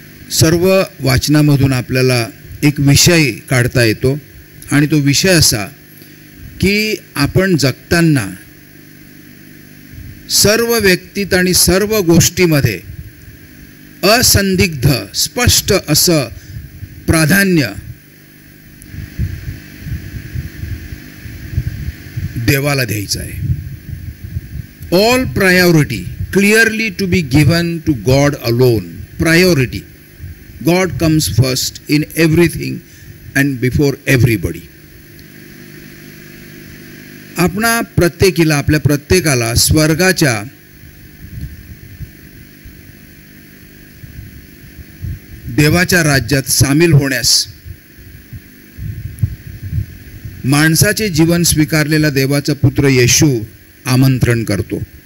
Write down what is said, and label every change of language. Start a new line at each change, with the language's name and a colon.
Marathi: सर्व वाचनामधून आपल्याला एक विषय काढता येतो आणि तो विषय असा की आपण जगताना सर्व व्यक्तीत आणि सर्व गोष्टीमध्ये असंदिग्ध स्पष्ट असं प्राधान्य देवाला द्यायचं आहे.
English: All priority clearly to be given to God alone. Priority. God comes first in everything and before everybody.
Marathi: आपल्या प्रत्येकाला स्वर्गाच्या देवाच्या राज्यात सामील होण्यास माणसाचे जीवन स्वीकारलेला देवाचा पुत्र येशू आमंत्रण करतो.